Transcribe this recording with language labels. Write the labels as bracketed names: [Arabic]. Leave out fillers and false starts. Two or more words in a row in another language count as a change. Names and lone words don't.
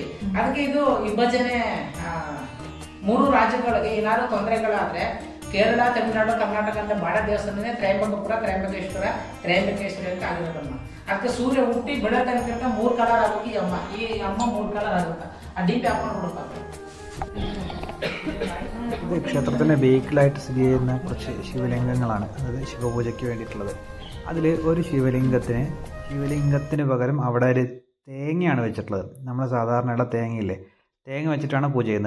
[Kannada] ಅದಕ್ಕೆ ಇದು ವಿಭಜನೆ 3 ರಾಜ್ಯಗಳಿಗೆ ಏನಾದ್ರು ತೊಂದರೆಗಳಾದ್ರೆ ಕೇರಳ, ತಮಿಳುನಾಡು, ಕರ್ನಾಟಕ ಅಂತ ಬಾಡ ದೇವಸ್ಥಾನನೇ ತ್ರಯಂಬಕಪುರ, ತ್ರಯಂಬಕೇಶ್ವರ ಅಂತ ಆಗಿರೋದಮ್ಮ. ಅದಕ್ಕೆ ಸೂರ್ಯ ಹುಟ್ಟಿ ಬೆಳೆ ತನಕ 3 ಕಲರ್ ಆಗೋಗಿ ಅಮ್ಮ, ಈ ಅಮ್ಮ 3 ಕಲರ್ ಆಗುತ್ತೆ. [Malayalam] ആ ഡീപ്പ് ആക്കണം കൊടുക്കാം. ഇത് ക്ഷേത്രത്തിൻ്റെ ബേക്കിലായിട്ട് സ്ഥിതി ചെയ്യുന്ന കുറച്ച് ശിവലിംഗങ്ങളാണ്, അതായത് ശിവപൂജയ്ക്ക് വേണ്ടിയിട്ടുള്ളത്. അതിൽ ഒരു ശിവലിംഗത്തിന് പകരം അവിടെ ഒരു തേങ്ങയാണ് വെച്ചിട്ടുള്ളത്. നമ്മൾ സാധാരണയുള്ള തേങ്ങയില്ലേ, തേങ്ങ വെച്ചിട്ടാണ് പൂജ ചെയ്യുന്നത്.